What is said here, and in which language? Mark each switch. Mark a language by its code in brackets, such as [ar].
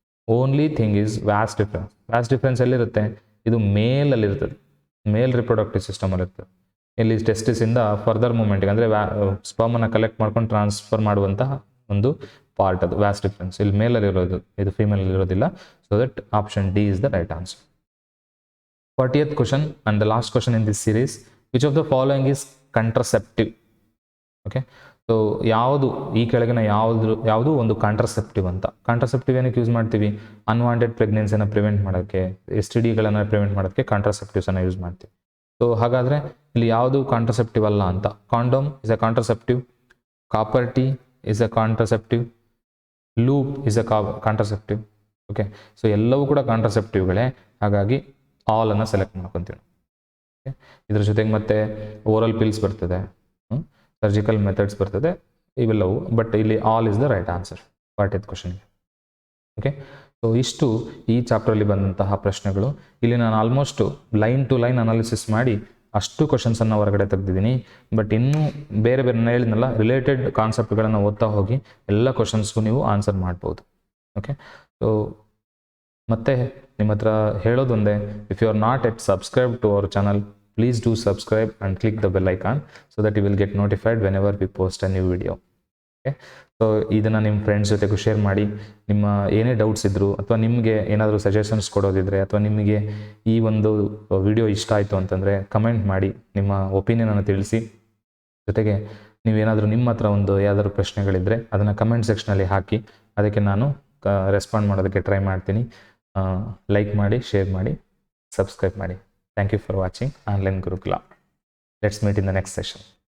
[en] Only thing is vas deferens. [kn] Vyas difference ಎಲ್ಲಿರುತ್ತೆ? ಇದು ಮೇಲಲ್ಲಿ ಇರ್ತದೆ, ಮೇಲ್ ರಿಪ್ರೊಡಕ್ಟಿವ್ ಸಿಸ್ಟಮಲ್ಲಿ ಇರ್ತದೆ. ಇಲ್ಲಿ ಟೆಸ್ಟಿಸಿಂದ ಫರ್ದರ್ ಮೂಮೆಂಟ್ಗೆ ಅಂದರೆ ಸ್ಪರ್ಮನ್ನು ಕಲೆಕ್ಟ್ ಮಾಡ್ಕೊಂಡು ಟ್ರಾನ್ಸ್ಫರ್ ಮಾಡುವಂತಹ ಒಂದು ಪಾರ್ಟ್, ಅದು ವ್ಯಾಸ್ ಡಿಫ್ರೆನ್ಸ್. ಇಲ್ಲಿ ಮೇಲಲ್ಲಿ ಇರೋದು, ಇದು ಫೀಮೇಲಲ್ಲಿ ಇರೋದಿಲ್ಲ. [en] So that option D is the right answer. 40th question and the last question in this series. Which of the following is contraceptive? [kn] Okay, so ಈ ಕೆಳಗಿನ ಯಾವುದು ಒಂದು ಕಾಂಟ್ರಸೆಪ್ಟಿವ್ ಅಂತ. ಕಾಂಟ್ರಸೆಪ್ಟಿವ್ ಏನಕ್ಕೆ ಯೂಸ್ ಮಾಡ್ತೀವಿ? ಅನ್ವಾಂಟೆಡ್ ಪ್ರೆಗ್ನೆನ್ಸಿನ ಪ್ರಿವೆಂಟ್ ಮಾಡೋಕ್ಕೆ, STDಗಳನ್ನು ಪ್ರಿವೆಂಟ್ ಮಾಡೋಕ್ಕೆ ಕಾಂಟ್ರಸೆಪ್ಟಿವ್ಸನ್ನು use ಮಾಡ್ತೀವಿ. ಸೊ ಹಾಗಾದರೆ ಇಲ್ಲಿ ಯಾವುದು ಕಾಂಟ್ರಸೆಪ್ಟಿವ್ ಅಲ್ಲ ಅಂತ? [en] Condom is a contraceptive, copper T is a contraceptive, loop is a contraceptive. [kn] Okay, so ಎಲ್ಲವೂ ಕೂಡ ಕಾಂಟ್ರಸೆಪ್ಟಿವ್ಗಳೇ. ಹಾಗಾಗಿ ಆಲ್ ಅನ್ನು ಸೆಲೆಕ್ಟ್ ಮಾಡ್ಕೊತೀವಿ. ಓಕೆ, ಇದ್ರ ಜೊತೆಗೆ ಮತ್ತೆ ಓರಲ್ ಪಿಲ್ಸ್ ಬರ್ತದೆ, ಸರ್ಜಿಕಲ್ ಮೆಥಡ್ಸ್ ಬರ್ತದೆ, ಇವೆಲ್ಲವು. ಬಟ್ ಇಲ್ಲಿ [en] all is the right answer [kn] 40th ಕ್ವಶನ್ಗೆ. ಓಕೆ, ಸೊ ಇಷ್ಟು ಈ ಚಾಪ್ಟ್ರಲ್ಲಿ ಬಂದಂತಹ ಪ್ರಶ್ನೆಗಳು. ಇಲ್ಲಿ ನಾನು almost line to line analysis ಮಾಡಿ ಅಷ್ಟು ಕ್ವಶನ್ಸನ್ನು ಹೊರಗಡೆ ತೆಗೆದಿದ್ದೀನಿ. ಬಟ್ ಇನ್ನೂ ಬೇರೆ ನಾನು ಹೇಳಿದ್ನಲ್ಲ, ರಿಲೇಟೆಡ್ ಕಾನ್ಸೆಪ್ಟ್ಗಳನ್ನು ಓದ್ತಾ ಹೋಗಿ ಎಲ್ಲ ಕ್ವಶನ್ಸ್ಗೂ ನೀವು ಆನ್ಸರ್ ಮಾಡ್ಬೋದು. ಓಕೆ, ಸೊ ಮತ್ತೆ ನಿಮ್ಮ ಹತ್ರ ಹೇಳೋದೊಂದೇ, [en] If you are not yet subscribe to our channel, please do subscribe and click the bell icon so that you will get notified whenever we post a new video. Okay, [kn] so ಇದನ್ನು ನಿಮ್ಮ friends ಜೊತೆಗೂ share ಮಾಡಿ. ನಿಮ್ಮ ಏನೇ doubts ಇದ್ದರೂ ಅಥವಾ ನಿಮಗೆ ಏನಾದರೂ ಸಜೆಷನ್ಸ್ ಕೊಡೋದಿದ್ರೆ ಅಥವಾ ನಿಮಗೆ ಈ ಒಂದು ವಿಡಿಯೋ ಇಷ್ಟ ಆಯಿತು ಅಂತಂದರೆ ಕಮೆಂಟ್ ಮಾಡಿ, ನಿಮ್ಮ ಒಪಿನಿಯನನ್ನು ತಿಳಿಸಿ. ಜೊತೆಗೆ ನೀವೇನಾದರೂ ನಿಮ್ಮ ಹತ್ರ ಯಾವ್ದಾದ್ರು ಪ್ರಶ್ನೆಗಳಿದ್ದರೆ ಅದನ್ನು ಕಮೆಂಟ್ ಸೆಕ್ಷನಲ್ಲಿ ಹಾಕಿ, ಅದಕ್ಕೆ ನಾನು ರೆಸ್ಪಾಂಡ್ ಮಾಡೋದಕ್ಕೆ ಟ್ರೈ ಮಾಡ್ತೀನಿ. ಲೈಕ್ ಮಾಡಿ, ಶೇರ್ ಮಾಡಿ, ಸಬ್ಸ್ಕ್ರೈಬ್ ಮಾಡಿ. [en] Thank you for watching Online Gurukula. Let's meet in the next session.